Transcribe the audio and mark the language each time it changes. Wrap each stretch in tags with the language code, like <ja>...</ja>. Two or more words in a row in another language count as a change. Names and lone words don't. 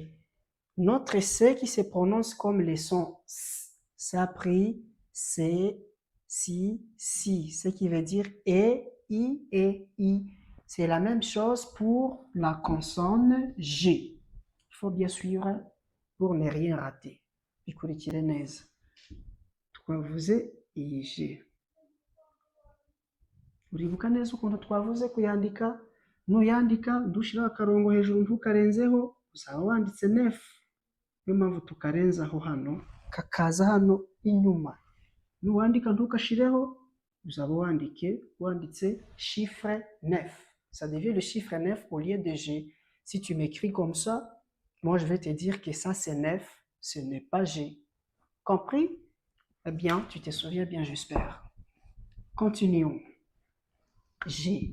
<fr>Notre C qui se prononce comme le son S, ça a pris C, si, ce qui veut dire E, I. C'est la même chose pour la consonne G. Il faut bien suivre pour ne rien rater.</fr> <rw>Bikurikire neza. Twavuze iyi G. Uribuka neza ukuntu twavuze kuyandika? Nuyandika ndushiraho akarongo hejuru ntukarenzeho, uzaba wanditse nefu. Niyo mpamvu tukarenzaho hano, kakaza hano inyuma. Nuwandika ntukashireho, uzaba wanditse chiffre 9.</rw> <fr>Ça devient le chiffre 9 au lieu de G. Si tu m'écris comme ça, moi je vais te dire que ça c'est 9, ce n'est pas G. Compris? Eh bien, tu te souviens bien, j'espère. Continuons. G.</fr>